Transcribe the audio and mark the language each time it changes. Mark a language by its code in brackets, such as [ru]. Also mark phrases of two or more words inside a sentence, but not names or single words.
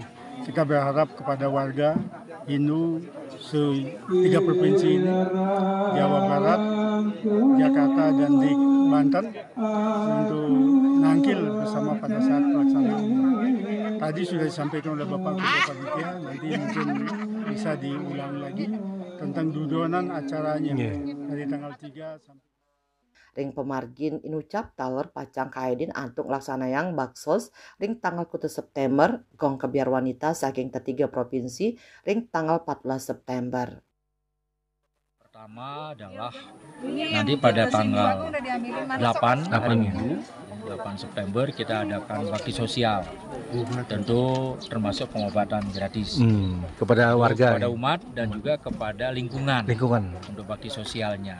[id] Kita berharap kepada warga Hindu tiga provinsi ini, Jawa Barat, Jakarta, dan di Banten untuk nangkil bersama pada saat pelaksanaan. Tadi sudah disampaikan oleh Bapak Ketua Panitia, nanti mungkin bisa diulang lagi tentang dudonan acaranya dari tanggal 3 sampai [ban] Ring pemargin inucap taler pacang kaedin antuk laksanayang baksos ring tanggal 1 September gong kebiar wanita saking ketiga provinsi ring tanggal 14 September. [id] Pertama adalah nanti pada tanggal 8 hari Minggu 8 September kita adakan bakti sosial. Tentu termasuk pengobatan gratis kepada warga, kepada umat dan juga kepada lingkungan untuk bakti sosialnya.